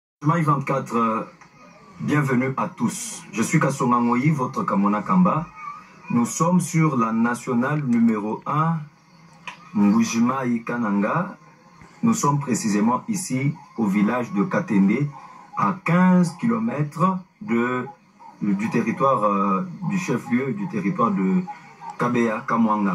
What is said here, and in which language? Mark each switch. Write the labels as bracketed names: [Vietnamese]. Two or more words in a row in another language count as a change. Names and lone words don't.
[French] Mbuji-Mayi 24, bienvenue à tous. Je suis Kasonga Moï, votre Kamona Kamba. Nous sommes sur la nationale numéro 1, Mbuji-Mayi Kananga. Nous sommes précisément ici au village de Katende, à 15 km du territoire du chef-lieu, du territoire de Kabeya Kamwanga.